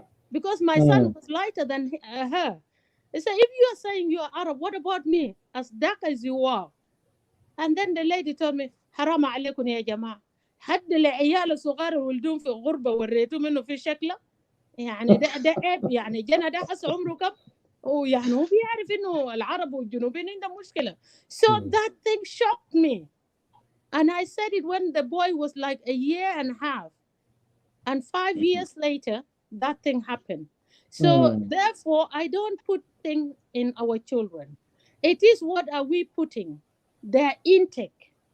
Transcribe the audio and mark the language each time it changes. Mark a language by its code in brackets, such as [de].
[en] Because my son was lighter than her. He said, if you are saying you are Arab, what about me? As dark as you are. And then the lady told me, [ar] haram alaykum ya jama'a. حد العيال الصغار يولدون في غربة وريتوا منه في شكله يعني ده عيب يعني جنى ده حس عمره كم ويعني هو بيعرف إنه العرب والجنوبيين عندهم مشكلة. [en] So that thing shocked me, and I said it when the boy was like a year and a half, and 5 years later that thing happened. So therefore I don't put things in our children. It is what are we putting, their intake.